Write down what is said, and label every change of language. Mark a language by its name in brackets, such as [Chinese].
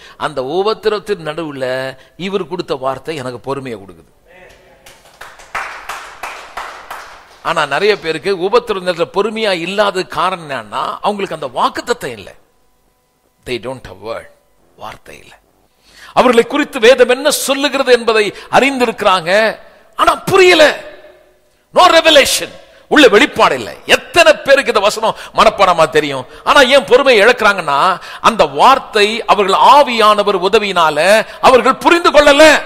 [Tamil] அந்த உபத்திரத்தின் நடுவில் இவர் கொடுத்த வார்த்தை எனக்கு பொறுமையை கொடுக்குது. ஆனா நிறைய பேருக்கு உபத்திர பொறுமையா இல்லாத காரணம் என்னன்னா, அவங்களுக்கு அந்த வாக்குத்தத்தம் இல்லை. [English] they don't have word, [Tamil] வார்த்தை இல்லை. அவர்களை குறித்து வேதம் என்ன சொல்லுகிறது என்பதை அறிந்திருக்கிறாங்க, ஆனா புரியல. [English] no revelation, [Tamil] உள்ள வெளிப்பாடு இல்லை. எத்தனை பேருக்கு இந்த வசனம் மனப்பாடமா தெரியும், ஆனா ஏன் பொறுமையை இழக்கிறாங்கன்னா, அந்த வார்த்தை அவர்கள் ஆவியானவர் உதவியினால அவர்கள் புரிந்து கொள்ளல.